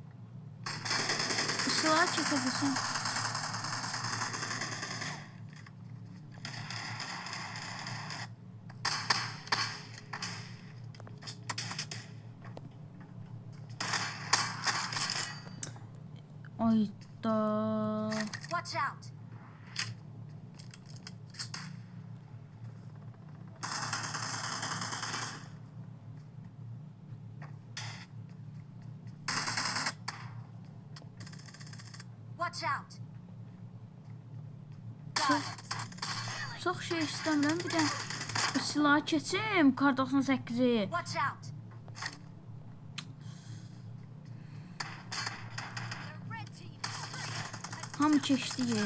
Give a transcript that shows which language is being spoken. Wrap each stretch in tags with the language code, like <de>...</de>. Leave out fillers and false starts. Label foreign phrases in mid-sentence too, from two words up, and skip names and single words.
<az>Silahı kesebilsin. Ayda.</az> <en>Watch out. Watch out.</en> <az>Çox şey istəmirəm, bir də bu silahı keçim, Kar 98'i.</az> <en>Watch out.</en> <az>Hamı keçdi.</az>